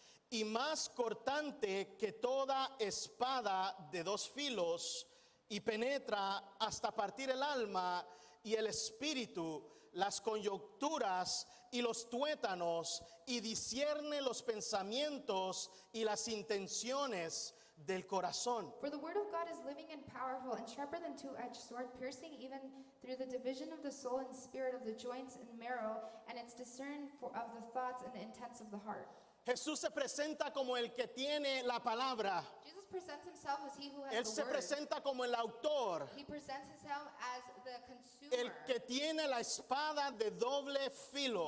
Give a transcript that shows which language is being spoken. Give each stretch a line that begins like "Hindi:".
Spanish: y más cortante que toda espada de dos filos y penetra hasta partir el alma y el espíritu, las coyunturas y los tuétanos, y discierne los pensamientos y las intenciones del corazón.
English: For the word of God is living and powerful and sharper than two-edged sword, piercing even through the division of the soul and spirit, of the joints and marrow, and it's discerned of the thoughts and the intents of the heart.
Spanish: Jesús se presenta como el que tiene la palabra.
English: Jesus presents himself as he who has
Spanish: Él
English: the
Spanish: se
English: word.
Spanish: presenta como el autor,
English: He presents himself as the consumer.
Spanish: el que tiene la espada de doble filo.